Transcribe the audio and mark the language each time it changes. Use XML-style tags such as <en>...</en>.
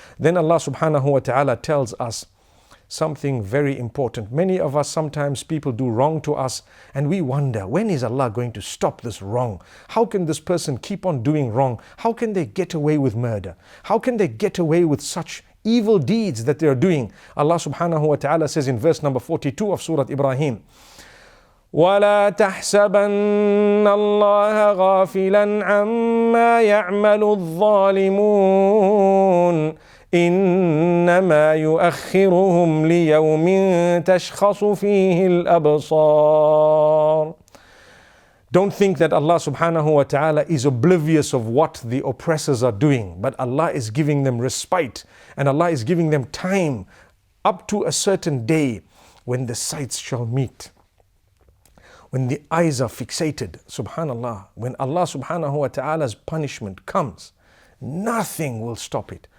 <en>Then Allah subhanahu wa ta'ala tells us something very important. Many of us, sometimes people do wrong to us and we wonder, when is Allah going to stop this wrong? How can this person keep on doing wrong? How can they get away with murder? How can they get away with such evil deeds that they are doing?</en> <ar>Allah subhanahu wa ta'ala says in verse number 42 of Surah Ibrahim, وَلَا تَحْسَبَنَّ اللَّهَ غَافِلًا عَمَّا يَعْمَلُ الظَّالِمُونَ إِنَّمَا يُؤَخِّرُهُمْ لِيَوْمٍ تَشْخَصُ فِيهِ الْأَبْصَارُ.</ar> <en>Don't think that Allah subhanahu wa ta'ala is oblivious of what the oppressors are doing, but Allah is giving them respite and Allah is giving them time up to a certain day when the sights shall meet. When the eyes are fixated, subhanallah, when Allah subhanahu wa ta'ala's punishment comes, nothing will stop it.</en>